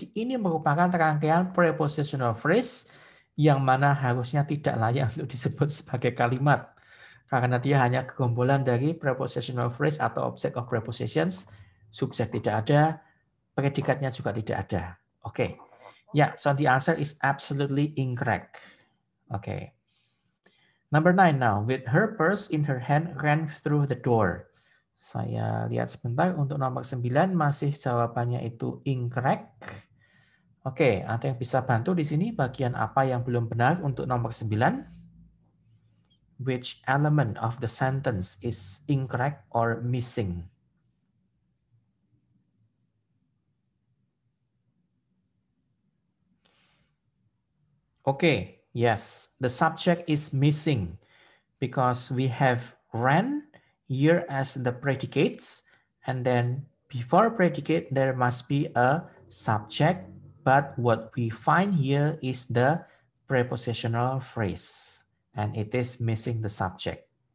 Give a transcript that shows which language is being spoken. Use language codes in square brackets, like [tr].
[id] Jadi ini merupakan rangkaian prepositional phrase yang mana harusnya tidak layak untuk disebut sebagai kalimat. Karena dia hanya kegombolan dari prepositional phrase atau object of prepositions. Subjek tidak ada, predikatnya juga tidak ada. Oke. [en] Yeah, so the answer is absolutely incorrect. Okay. Number 9 now. With her purse in her hand, ran through the door. [id] Saya lihat sebentar untuk nomor 9 masih jawabannya itu incorrect. Oke, ada yang bisa bantu di sini bagian apa yang belum benar untuk nomor 9? [en] Which element of the sentence is incorrect or missing? Okay, yes, the subject is missing because we have ran here as the predicates, and then before predicate there must be a subject, but what we find here is the prepositional phrase, and it is missing the subject.